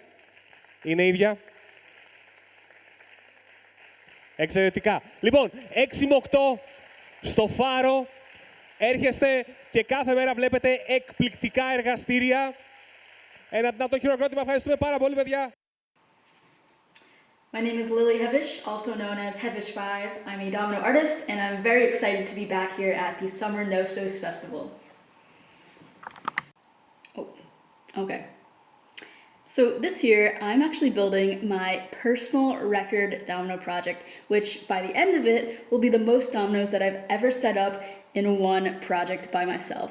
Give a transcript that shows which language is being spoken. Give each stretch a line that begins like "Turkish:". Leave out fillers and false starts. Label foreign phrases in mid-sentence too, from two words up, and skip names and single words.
Greek: Είναι ίδια. Εξαιρετικά. Λοιπόν, 6 με 8 στο Φάρο. Έρχεστε και κάθε μέρα βλέπετε εκπληκτικά εργαστήρια. Ένα δυνατό χειροκρότημα. Ευχαριστούμε πάρα πολύ, παιδιά.
English: My name is Lily Hevish, also known as Hevish5. I'm a domino artist, and I'm very excited to be back here at the Summer Nostos Festival. Oh, okay. So this year, I'm actually building my personal record domino project, which by the end of it will be the most dominoes that I've ever set up in one project by myself.